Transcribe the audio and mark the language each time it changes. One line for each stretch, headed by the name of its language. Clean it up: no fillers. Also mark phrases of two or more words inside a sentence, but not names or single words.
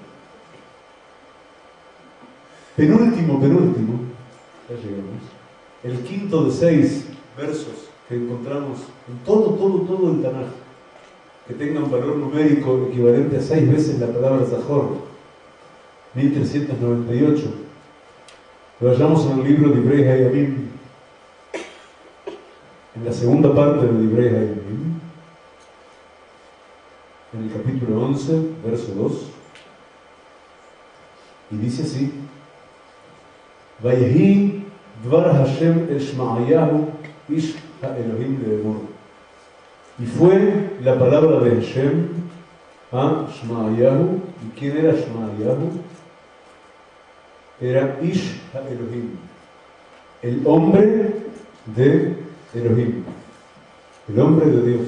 Spanish: Penúltimo, ya llegamos, el quinto de 6 versos que encontramos en todo el Tanaj, que tengan valor numérico equivalente a 6 veces la palabra Zahor, 1398. Vayamos en el libro de Divrei Hayamim, en la segunda parte de Divrei Hayamim, en el capítulo 11, verso 2, y dice así:
Hebrew: ויהי דבר ה' אל שמעיהו איש האלהים לאמר.
Spanish: Y fue la palabra de Hashem a Shma'ayahu. ¿Y quién era Shma'ayahu? Era
Hebrew: איש האלהים,
Spanish: el hombre de Elohim, el hombre de Dios.